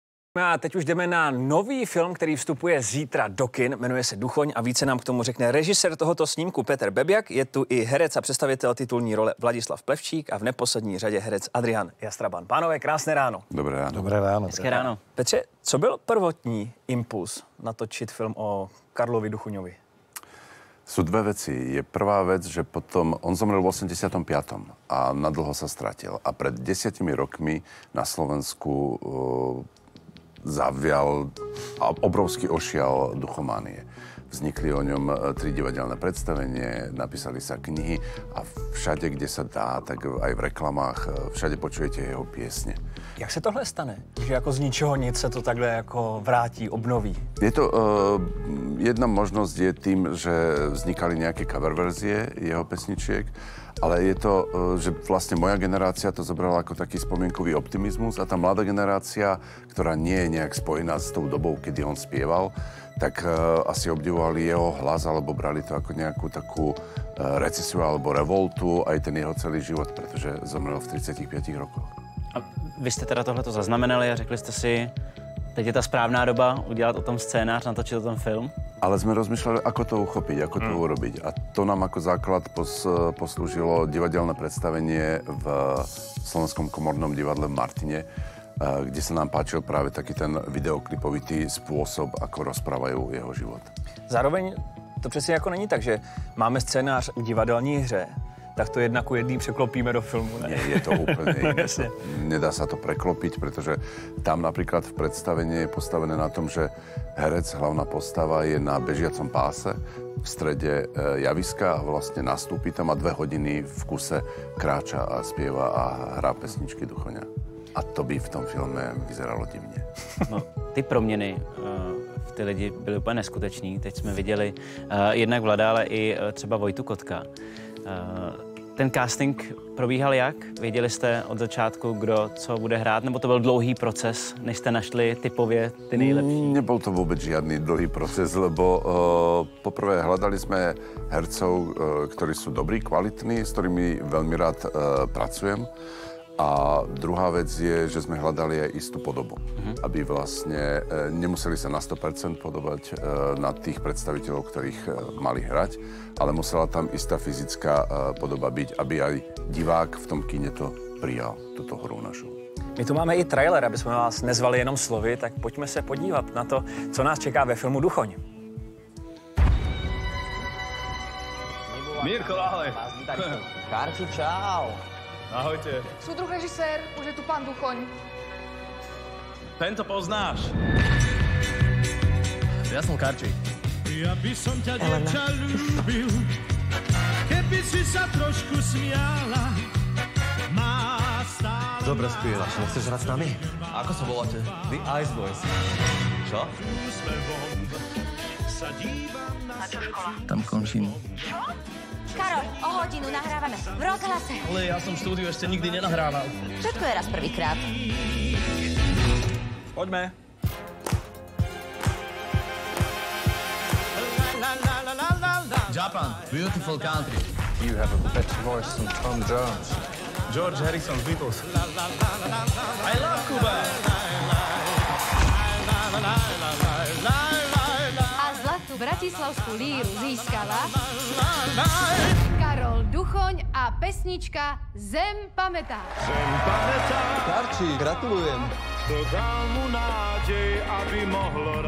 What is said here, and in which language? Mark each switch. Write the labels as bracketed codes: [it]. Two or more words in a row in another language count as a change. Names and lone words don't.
[cs] A teď už jdeme na nový film, který vstupuje zítra do kin, jmenuje se Duchoň a více nám k tomu řekne režisér tohoto snímku Petr Bebiak, je tu i herec a představitel titulní role Vladislav Plevčík a v neposlední řadě herec Adrian Jastraban. Pánové, krásné ráno. Dobré ráno. Dobré ráno. Hezké ráno. Petře, co byl prvotní impuls natočit film o Karlovi Duchoňovi? [sk] Sú dve veci. Je prvá vec, že potom on zomrel v 85. a nadlho sa stratil. A pred 10 rokmi na Slovensku zavial obrovský ošial duchománie. Vznikli o ňom 3 divadelné predstavenie, napísali sa knihy a všade, kde sa dá, tak aj v reklamách, všade počujete jeho piesne. [cs] Jak se tohle stane? Že jako z ničeho nic se to takhle jako vrátí, obnoví? [sk] Je to, jedna možnosť je tým, že vznikali nejaké cover verzie jeho pesničiek, ale je to, že vlastne moja generácia to zobrala ako taký spomienkový optimizmus a tá mladá generácia, ktorá nie je nejak spojená s tou dobou, kedy on spieval, tak asi obdivovali jeho hlas alebo brali to ako nejakú takú recesiu alebo revoltu, aj ten jeho celý život, pretože zomrel v 35 rokoch. [cs] A vy jste teda tohleto zaznamenali a řekli jste si, teď je ta správná doba udělat o tom scénář, natočit o tom film? [sk] Ale sme rozmýšľali, ako to uchopiť, ako to urobiť. A to nám ako základ poslúžilo divadelné predstavenie v Slovenskom komornom divadle v Martine, kde sa nám páčil práve taký ten videoklipovitý spôsob, ako rozprávajú jeho život. [cs] Zároveň to přesně jako není tak, že máme scénář v divadelní hře, tak to 1:1 překlopíme do filmu, ne? [sk] Nie, je to úplne iné. Nedá sa to preklopiť, pretože tam napríklad v predstavení je postavené na tom, že herec, hlavná postava je na bežiacom páse v strede javiska a vlastne nastúpi tam a 2 hodiny v kuse kráča a spieva a hrá pesničky Duchoňa. A to by v tom filme vyzeralo divne. [cs] No, ty proměny v ty lidi byly úplně neskuteční. Teď jsme viděli jednak Vlada, ale i třeba Vojtu Kotka. Ten casting probíhal jak? Věděli jste od začátku, kdo co bude hrát, nebo to byl dlouhý proces, než jste našli typově ty nejlepší? [sk] Nebol to vôbec žiadny dlhý proces, lebo poprvé hľadali sme hercov, ktorí sú dobrí, kvalitní, s ktorými veľmi rád pracujem. A druhá vec je, že sme hľadali aj istú podobu, aby vlastne nemuseli sa na 100% podobať na tých predstaviteľov, ktorých mali hrať, ale musela tam istá fyzická podoba byť, aby aj divák v tom kine to prijal, túto hru našu. [cs] My tu máme i trailer, aby jsme vás nezvali jenom slovy, tak pojďme se podívat na to, co nás čeká ve filmu Duchoň. [sk] Mirko, ahoj. Karči, čau. Ahojte. Súdruh režisér, už je tu pán Duchoň. Tento poznáš. Ja som Karči. Ja by som ťa, dievča, ľúbil, keby si sa trošku smiala. Má stále... Dobre spievaš, nechceš hrať s nami? Ako sa voláte? The Ice Boys. Čo? Na čo škola? Tam končím. Karol, o hodinu nahrávame v rozhlase. Ale ja som štúdiu ešte nikdy nenahrával. Všetko je raz prvýkrát. [cs] Pojďme. [en] Japan, beautiful country. You have a better voice than Tom Jones. George Harrison, Beatles. I love Cuba. [sk] A zlatú bratislavskú líru získala Karol Duchoň a pesnička Zem pamätá. Zem pamätá, Karči, gratulujem. to dal mu nádej, aby mohlo